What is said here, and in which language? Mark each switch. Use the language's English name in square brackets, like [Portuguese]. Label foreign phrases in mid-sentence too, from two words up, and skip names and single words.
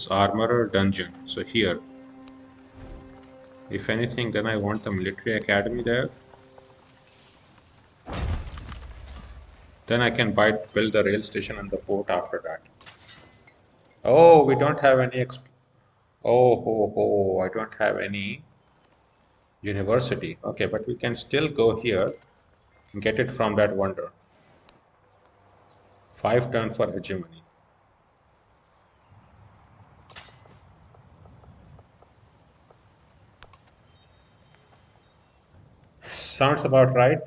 [English] Armorer Dungeon. So here. If anything, then I want the military academy there. Then I can build the rail station and the port after that. Oh, we don't have any oh ho ho, I don't have any university. Okay, but we can still go here and get it from that wonder. 5 turn for hegemony. Sounds about right.